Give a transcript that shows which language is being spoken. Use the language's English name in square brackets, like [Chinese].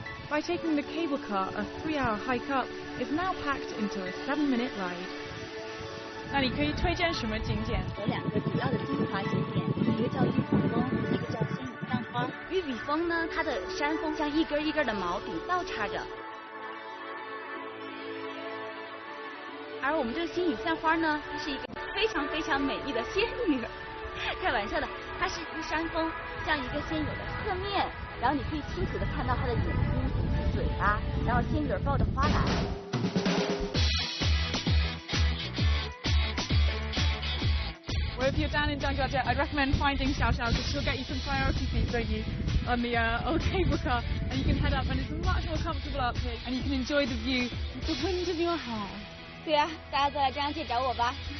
[English] By taking the cable car, a 3-hour hike up is now packed into a 7-minute ride. [Chinese] 那你可以推荐什么景点？有2个主要的精华景点，一个叫玉笔峰，一个叫仙女散花。玉笔峰呢，它的山峰像一根一根的毛笔倒插着。而我们这个仙女散花呢，它是一个非常非常美丽的仙女。开玩笑的，它是一个山峰，像一个仙女的侧面，然后你可以清楚的看到她的眼睛、嘴巴，然后仙女抱着花篮。 [English] Well, if you're down in Zhangjiajie, I'd recommend finding Xiao Xiao because she'll get you some priority seats, don't you, on the old cable car, and you can head up, and it's much more comfortable up here, and you can enjoy the view with the wind in your hair. [Chinese] 对呀，大家都来Zhangjiajie找我吧。